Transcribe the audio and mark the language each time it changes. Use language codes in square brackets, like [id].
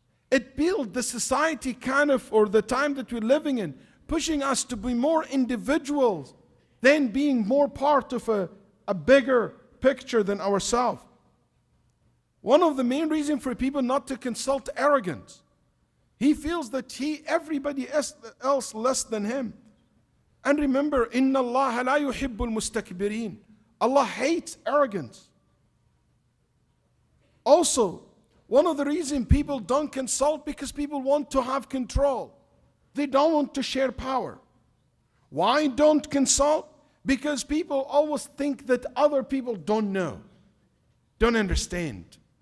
[en] It builds the society kind of, or the time that we're living in, pushing us to be more individuals than being more part of a bigger picture than ourselves. One of the main reasons for people not to consult, arrogance. He feels that everybody else less than him. And remember, [ar] إِنَّ اللَّهَ لَا يُحِبُّ الْمُسْتَكْبِرِينَ. [en] Allah hates arrogance. Also, one of the reasons people don't consult, because people want to have control. They don't want to share power. Why don't consult? Because people always think that other people don't know, don't understand.